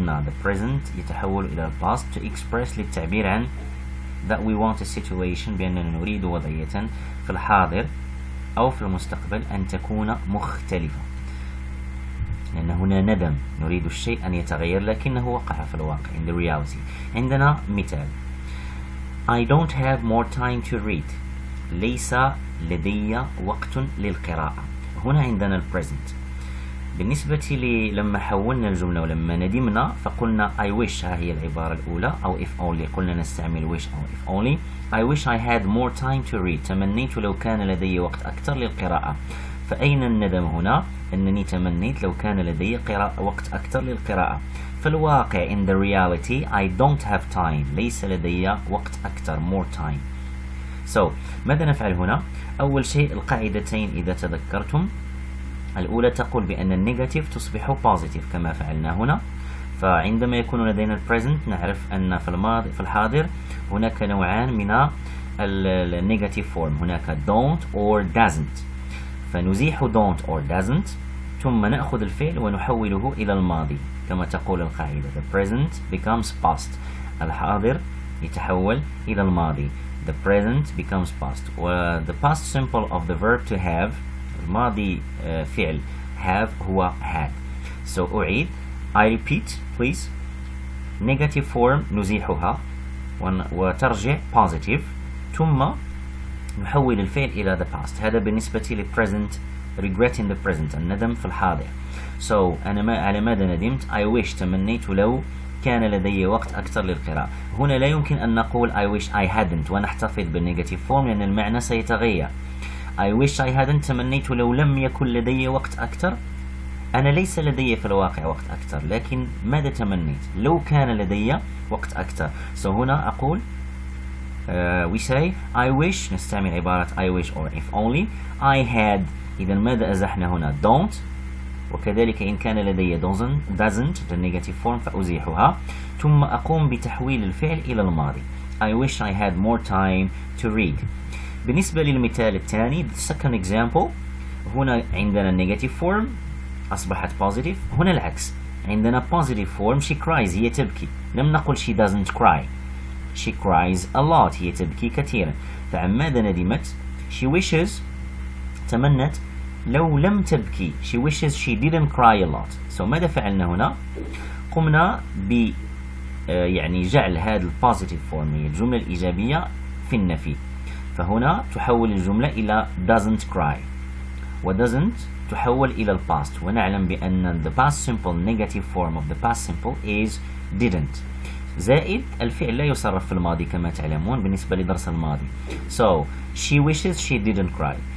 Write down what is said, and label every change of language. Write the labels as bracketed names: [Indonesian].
[Arabic] قلنا [English] the present [Arabic] يتحول إلى [English] past to express [Arabic] للتعبير عن [English] that we want a situation [Arabic] بأننا نريد وضعية في الحاضر أو في المستقبل أن تكون مختلفة، لأن هنا ندم نريد الشيء أن يتغير لكنه وقع في الواقع [English] in the reality. [Arabic] عندنا مثال [English] I don't have more time to read. [Arabic] ليس لدي وقت للقراءة. هنا عندنا البريزنت. بالنسبة لما حولنا الجملة ولما ندمنا فقلنا [English] I wish [Arabic] ها هي العبارة الأولى أو [English] if only [Arabic] قلنا نستعمل wish أو if only. [English] I wish I had more time to read. [Arabic] تمنيت لو كان لدي وقت أكثر للقراءة. فأين الندم هنا؟ أنني تمنيت لو كان لدي وقت أكثر للقراءة. في الواقع [English] in the reality I don't have time. [Arabic] ليس لدي وقت أكثر [English] more time. [Arabic] So ماذا نفعل هنا؟ أول شيء القاعدتين إذا تذكرتم الأولى تقول بأن النيجاتيف تصبح positive كما فعلنا هنا. فعندما يكون لدينا البريزنت نعرف أن في الحاضر هناك نوعان من النيجاتيف فورم، هناك [English] don't or doesn't. [Arabic] فنزيح [English] don't or doesn't [Arabic] ثم نأخذ الفعل ونحوله إلى الماضي كما تقول القاعدة [English] the present becomes past. [Arabic] الحاضر يتحول إلى الماضي [English] the present becomes past. و the past simple of the verb to have [Arabic] الماضي فعل [English] have هو had. So [Arabic] أعيد [English] I repeat please negative form [Arabic] نزيحها وترجع [English] positive [Arabic] ثم نحول الفعل إلى [English] the past. [Arabic] هذا بالنسبة ل [English] present regret in the present [Arabic] الندم في الحاضر. So أنا على ماذا ندمت؟ [English] I wish [Arabic] تمنيت لو كان لدي وقت أكثر للقراءة. هنا لا يمكن أن نقول [English] I wish I hadn't [Arabic] ونحتفظ بالنيجاتيف فورم لأن المعنى سيتغير. [English] I wish I hadn't [Arabic] تمنيت لو لم يكن لدي وقت أكثر. أنا ليس لدي في الواقع وقت أكثر لكن ماذا تمنيت؟ لو كان لدي وقت أكثر. [English] So [Arabic] هنا أقول [English] we say I wish [Arabic] نستعمل عبارة [English] I wish or if only I had. [Arabic] إذا ماذا أزحنا هنا؟ don't. وكذلك إن كان لدي [English] doesn't the negative form [Arabic] فأزيحها ثم أقوم بتحويل الفعل إلى الماضي [English] I wish I had more time to read. [Arabic] بالنسبة للمثال الثاني [English] the second example [Arabic] هنا عندنا [English] negative form [Arabic] أصبحت positive. هنا العكس، عندنا positive form [English] she cries [Arabic] هي تبكي، لم نقل [English] she doesn't cry. she cries a lot [Arabic] هي تبكي كثيرا. فعن ماذا ندمت؟ [English] she wishes [Arabic] تمنت لو لم تبكي. [English] she wishes she didn't cry a lot. [Arabic] so ماذا فعلنا هنا؟ قمنا ب يعني جعل هذا البوزيتيف فورم هي الجملة الإيجابية في النفي. فهنا تحول الجملة إلى [English] doesn't cry، و doesn't [Arabic] تحول إلى الباست، ونعلم بأن [English] the past simple negative form of the past simple is didn't. [Arabic] زائد الفعل لا يصرف في الماضي كما تعلمون بالنسبة لدرس الماضي. [English] so she wishes she didn't cry.